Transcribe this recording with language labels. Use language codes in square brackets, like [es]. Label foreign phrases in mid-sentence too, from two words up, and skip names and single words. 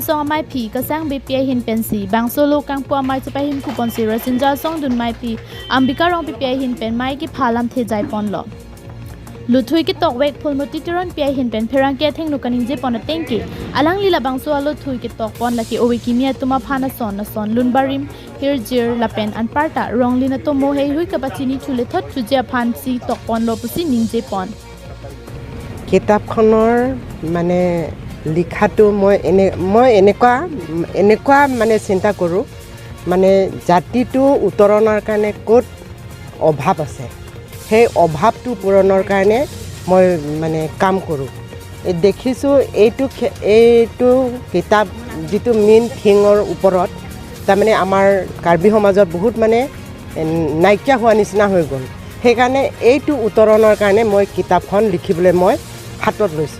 [mjw] song mai pi ka sang BPI hin pensi Bangsolu kang po mai chipai hin kupon si Rasinja song dun mai pi ambika rong BPI hin pen mai ki phalam the jai pon lo Luthui ki tok wek phulmuti tiron pi hin pen pherang ke theng nukaning je pon tengki alang lila bangso alo thui ki tok pon laki owe kimia tuma phana son na son lunbarim hirjir lapen an parta ronglina to mo hei hui ka bachini chule thot chujia phan si tok pon lo pusi ningje pon [as] কিতাপখনৰ মানে লিখাটো মই এনেকুৱা মানে চিন্তা কৰোঁ মানে জাতিটো উত্তৰণৰ কাৰণে ক'ত অভাৱ আছে সেই অভাৱটো পূৰণৰ কাৰণে মই মানে কাম কৰোঁ দেখিছোঁ এইটো কিতাপ যিটো [en] main thing [as] ওপৰত তাৰমানে আমাৰ কাৰ্বি সমাজত বহুত মানে নাইকিয়া হোৱা নিচিনা হৈ গ'ল সেইকাৰণে এইটো উত্তৰণৰ কাৰণে মই কিতাপখন লিখিবলৈ মই হাতত লৈছোঁ